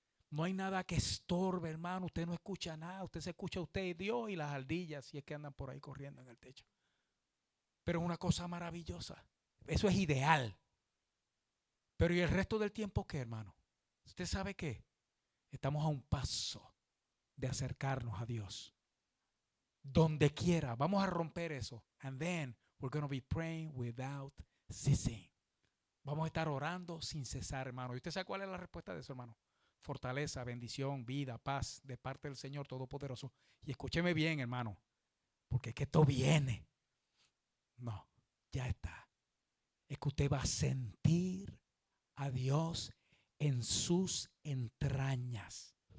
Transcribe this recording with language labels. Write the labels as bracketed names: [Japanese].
[Spanish] No hay nada que estorbe, hermano. Usted no escucha nada. Usted se escucha a usted y Dios y las ardillas, si es que andan por ahí corriendo en el techo. Pero es una cosa maravillosa. Eso es ideal. Pero ¿y el resto del tiempo qué, hermano? ¿Usted sabe qué? Estamos a un paso de acercarnos a Dios. Donde quiera. Vamos a romper eso. [English] And then we're going to be praying without ceasing. [Spanish] Vamos a estar orando sin cesar, hermano. ¿Y usted sabe cuál es la respuesta de eso, hermano? Fortaleza, bendición, vida, paz de parte del Señor Todopoderoso. Y escúcheme bien, hermano, porque es que esto viene. No, ya está. Es que usted va a sentir a Dios en sus entrañas.